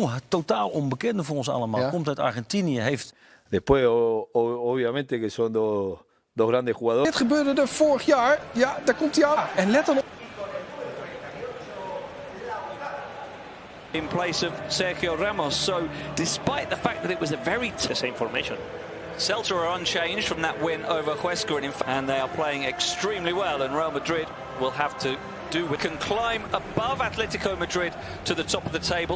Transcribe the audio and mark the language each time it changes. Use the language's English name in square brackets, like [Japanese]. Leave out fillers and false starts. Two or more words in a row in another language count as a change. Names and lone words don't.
[Dutch] totaal onbekende voor ons allemaal. Komt uit Argentinië, heeft... [Spanish] Después, obviamente, que son dos grandes jugadores. [Dutch] Dit gebeurde er vorig jaar. Ja, daar komt hij aan. En let dan op. [English] In place of Sergio Ramos, so despite the fact that it was a very the same formation, Celta are unchanged from that win over Huesca, and they are playing extremely well, and Real Madrid will have to can climb above Atletico Madrid to the top of the table.